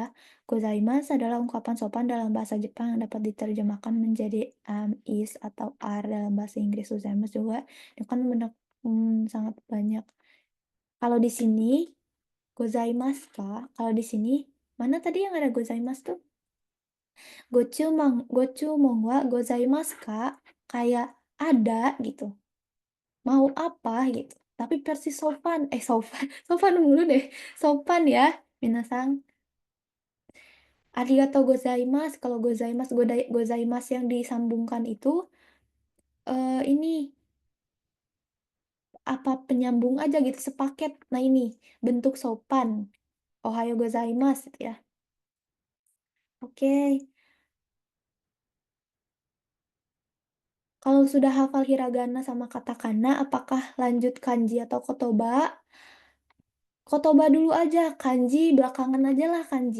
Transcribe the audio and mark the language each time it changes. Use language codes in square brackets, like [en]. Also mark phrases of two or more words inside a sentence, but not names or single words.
[id] Gozaimasu adalah ungkapan sopan dalam bahasa Jepang yang dapat diterjemahkan menjadi is atau are dalam bahasa Inggris. Gozaimasu juga itu kan sangat banyak. Kalau di sini gozaimasu kah? Kalau di sini mana tadi yang ada gozaimasu tuh? [ja] ご注文はございますか? [id] Kayak ada gitu. Mau apa gitu. Tapi versi sopan. Sopan mulu deh. Sopan ya, minasang. [ja] ありがとうございます. [id] Kalau gozaimasu yang disambungkan itu ini apa penyambung aja gitu, sepaket. Nah, ini bentuk sopan. [ja] おはようございます [id] gitu ya. Oke. Kalau sudah hafal hiragana sama katakana, apakah lanjut kanji atau kotoba? Kotoba dulu aja, kanji belakangan aja lah kanji.